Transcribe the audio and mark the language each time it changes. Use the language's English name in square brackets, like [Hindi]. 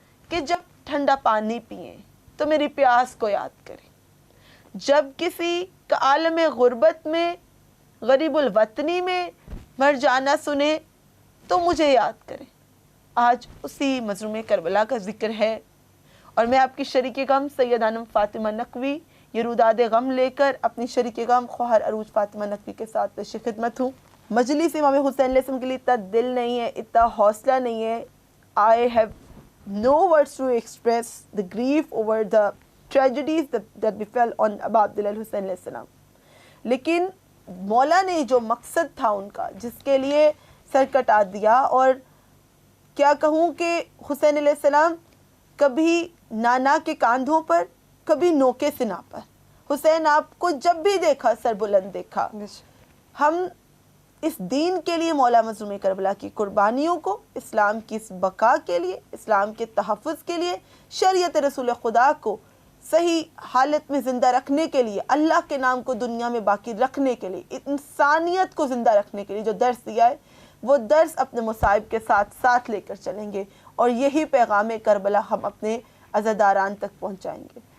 [Urdu] کہ جب ٹھنڈا پانی پئیں تو میری پیاس کو یاد کریں، جب کسی کا عالم غربت میں غریب الوطنی میں مر جانا سنے تو مجھے یاد کریں۔ آج اسی مظلوم کربلا کا ذکر ہے اور میں آپ کی شریک غم سید انم فاطمہ نقوی یہ روداد غم لے کر اپنی شریک غم خواہر عروج فاطمہ نقوی کے ساتھ پیش خدمت ہوں۔ مجلس امام حسین علیہ السلام کے لیے اتنا دل نہیں ہے، اتنا حوصلہ نہیں ہے. [English] I have no words to express the grief over the tragedies that befell on Aba Abdullah al-Hussein علیہ السلام. [Urdu] لیکن مولا نے جو مقصد تھا ان کا، جس کے لیے سر کٹا دیا، اور کیا کہوں کہ حسین علیہ السلام کبھی نانا کے کاندھوں پر، کبھی نوکے سنا پر. حسین آپ کو جب بھی دیکھا سر بلند دیکھا. ہم اس دین کے لیے مولا مظلوم کربلا کی قربانیوں کو، اسلام کی اس بقا کے لیے، اسلام کے تحفظ کے لیے، شریعت رسول خدا کو صحیح حالت میں زندہ رکھنے کے لیے، اللہ کے نام کو دنیا میں باقی رکھنے کے لیے، انسانیت کو زندہ رکھنے کے لیے جو درس دیا ہے، وہ درس اپنے مصائب کے ساتھ ساتھ لے کر چلیں گے، اور یہی پیغام کربلا ہم اپنے عزاداران تک پہنچائیں گے.